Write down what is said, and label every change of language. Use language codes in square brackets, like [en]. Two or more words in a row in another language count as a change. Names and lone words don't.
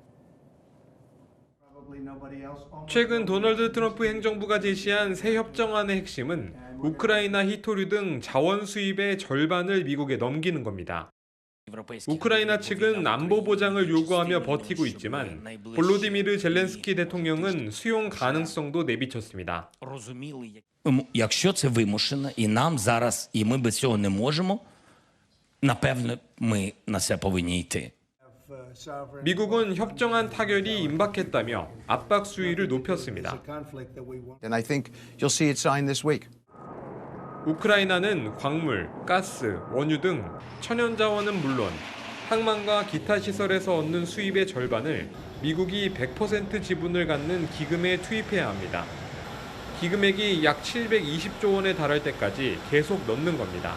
[ko] 최근 도널드 트럼프 행정부가 제시한 새 협정안의 핵심은 우크라이나 히토류 등 자원 수입의 절반을 미국에 넘기는 겁니다. 우크라이나 측은 안보 보장을 요구하며 버티고 있지만 볼로디미르 젤렌스키 대통령은 수용 가능성도 내비쳤습니다. [uk] Якщо це вимушено, і нам зараз, і ми без цього не можемо, напевно, ми на це повинні йти. [ko] 미국은 협정안 타결이 임박했다며 압박 수위를 높였습니다. [en] And I think you'll see it signed this week. [ko] 우크라이나는 광물, 가스, 원유 등 천연 자원은 물론 항만과 기타 시설에서 얻는 수입의 절반을 미국이 100% 지분을 갖는 기금에 투입해야 합니다. 기금액이 약 720조 원에 달할 때까지 계속 넣는 겁니다.